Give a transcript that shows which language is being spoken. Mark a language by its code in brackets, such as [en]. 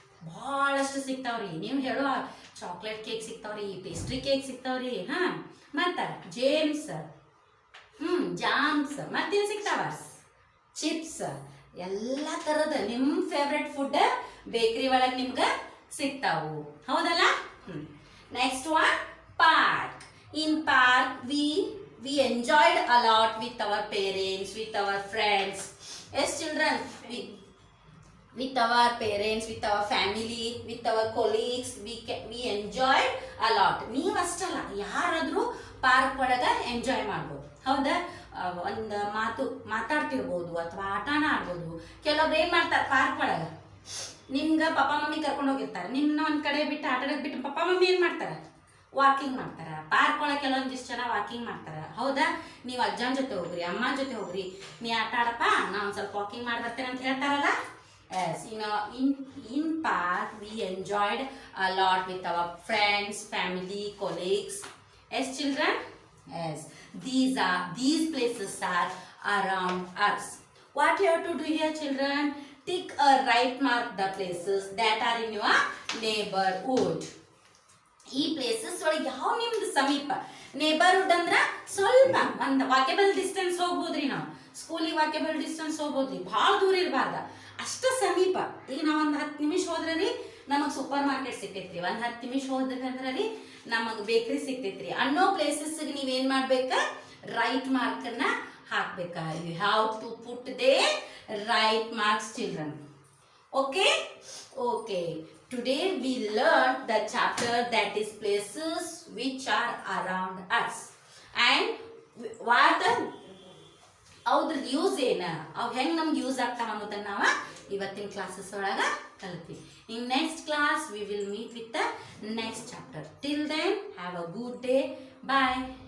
[kn] ಭಾಳಷ್ಟು ಸಿಗ್ತಾವ್ರಿ. ನೀವು ಹೇಳುವ ಚಾಕ್ಲೇಟ್ ಕೇಕ್ ಸಿಗ್ತಾವ್ರಿ, ಪೇಸ್ಟ್ರಿ ಕೇಕ್ ಸಿಗ್ತಾವ್ರಿ, ಮತ್ತು ಜೇಮ್ಸ್, ಜಾಮ್ಸ್, ಮತ್ತೇನು ಸಿಗ್ತಾವ? ಚಿಪ್ಸ್, ಎಲ್ಲ ಥರದ ನಿಮ್ಮ ಫೇವ್ರೆಟ್ ಫುಡ್ ಬೇಕ್ರಿ ಒಳಗೆ ನಿಮ್ಗೆ ಸಿಗ್ತಾವು. ಹೌದಲ್ಲ? [en] Next one, park. In park we enjoyed a lot with our parents, with our friends. Yes children, with our parents, with our family, with our colleagues, we enjoyed a lot. [kn] ನೀವು ಅಷ್ಟಲ್ಲ, ಯಾರಾದರೂ park ಒಳಗೆ enjoy ಮಾಡ್ಬೋದು. ಹೌದಾ? ಒಂದು ಮಾತಾಡ್ತಿರ್ಬೋದು ಅಥವಾ ಆಟನ ಆಡ್ಬೋದು. ಕೆಲವೊಬ್ರು ಏನು ಮಾಡ್ತಾರೆ ಪಾರ್ಕ್ ಒಳಗೆ ನಿಮ್ಗೆ ಪಪ್ಪ ಮಮ್ಮಿ ಕರ್ಕೊಂಡು ಹೋಗಿರ್ತಾರೆ, ನಿಮ್ಮನ್ನ ಒಂದು ಕಡೆ ಬಿಟ್ಟು ಆಟ ಆಡೋಕೆ ಬಿಟ್ಟು ಪಪ್ಪ ಮಮ್ಮಿ ಏನು ಮಾಡ್ತಾರೆ ವಾಕಿಂಗ್ ಮಾಡ್ತಾರೆ. ಪಾರ್ಕ್ ಒಳಗೆ ಕೆಲವೊಂದಿಷ್ಟು ಜನ ವಾಕಿಂಗ್ ಮಾಡ್ತಾರೆ. ಹೌದಾ, ನೀವು ಅಜ್ಜನ ಜೊತೆ ಹೋಗ್ರಿ, ಅಮ್ಮನ ಜೊತೆ ಹೋಗ್ರಿ, ನೀ ಆಟ ಆಡಪ್ಪ ನಾ ಒಂದು ಸ್ವಲ್ಪ ವಾಕಿಂಗ್ ಮಾಡಿ ಬರ್ತೇನೆ ಅಂತ ಹೇಳ್ತಾರಲ್ಲ. [en] Yes, in park we enjoyed a lot with our friends, family, colleagues. Yes, children. Yes, these places are around us. What you have to do here, children? Tick a right mark the places that are in your neighborhood. [kn] ಈ places ಒಳಗೆ ಯಾವ ನಿಮ್ದು ಸಮೀಪ neighbourhood ಅಂದ್ರೆ ಸ್ವಲ್ಪ ಒಂದು walkable distance ಹೋಗ್ಬೋದ್ರಿ. ನಾವು ಸ್ಕೂಲಿಗೆ ವಾಕೇಬಲ್ ಡಿಸ್ಟೆನ್ಸ್ ಹೋಗ್ಬೋದ್ರಿ, ಭಾಳ ದೂರ ಇರಬಾರ್ದ, ಅಷ್ಟು ಸಮೀಪ. ಈಗ ನಾವು ಒಂದು 10 ನಿಮಿಷ ಹೋದ್ರೆ ರೀ ನಮಗೆ ಸೂಪರ್ ಮಾರ್ಕೆಟ್ ಸಿಗ್ತೈತ್ರಿ, ಒಂದು 10 ನಿಮಿಷ ಹೋದ್ರೆ ಅಂದ್ರೆ ರೀ ನಮಗೆ ಬೇಕ್ರಿ ಸಿಗ್ತೈತ್ರಿ ಅನ್ನೋ ಪ್ಲೇಸಸ್ಗೆ ನೀವೇನು ಮಾಡ್ಬೇಕಾ, ರೈಟ್ ಮಾರ್ಕನ್ನ ಹಾಕ್ಬೇಕಾ. [en] You have to put the right marks children. Okay? Okay. Today we learned the chapter that is places which are around us. And what [kn] ಅವ್ರ ಯೂಸ್ ಏನು, ಅವು ಹೆಂಗೆ ನಮ್ಗೆ ಯೂಸ್ ಆಗ್ತಾವ ಅನ್ನೋದನ್ನ ನಾವು ಇವತ್ತಿನ ಕ್ಲಾಸಸ್ ಒಳಗೆ ಕಲಿತೀವಿ. [en] In next class we will meet with the next chapter. Till then have a good day. Bye.